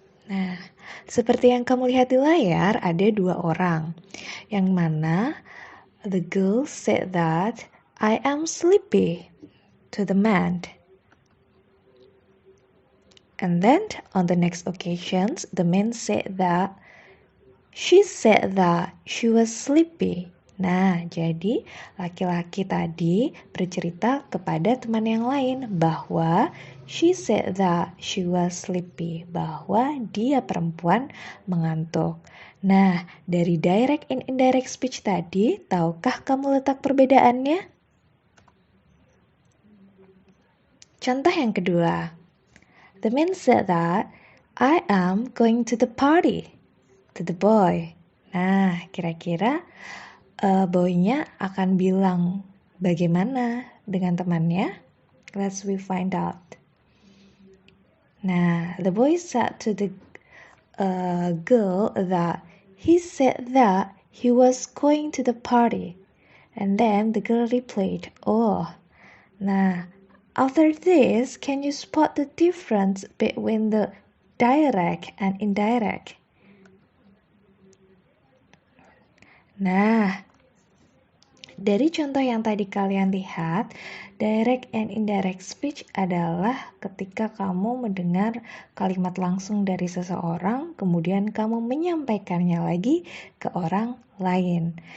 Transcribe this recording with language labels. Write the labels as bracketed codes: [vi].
[id] Nah, seperti yang kamu lihat di layar, ada dua orang. Yang mana [en] the girl said that I am sleepy to the man. And then on the next occasions, the man said that she said that she was sleepy. [id] Nah, jadi laki-laki tadi bercerita kepada teman yang lain bahwa [en] she said that she was sleepy, [id] bahwa dia perempuan mengantuk. Nah, dari [en] direct and indirect speech [id] tadi, tahukah kamu letak perbedaannya? Contoh yang kedua. [en] The man said that I am going to the party, to the boy. [id] Nah, kira-kira boy-nya akan bilang bagaimana dengan temannya? [en] Let's we find out. Nah, the boy said to the girl that he said that he was going to the party. And then the girl replied, oh. Nah, after this, can you spot the difference between the direct and indirect? [id] Nah, dari contoh yang tadi kalian lihat, [en] direct and indirect speech [id] adalah ketika kamu mendengar kalimat langsung dari seseorang, kemudian kamu menyampaikannya lagi ke orang lain.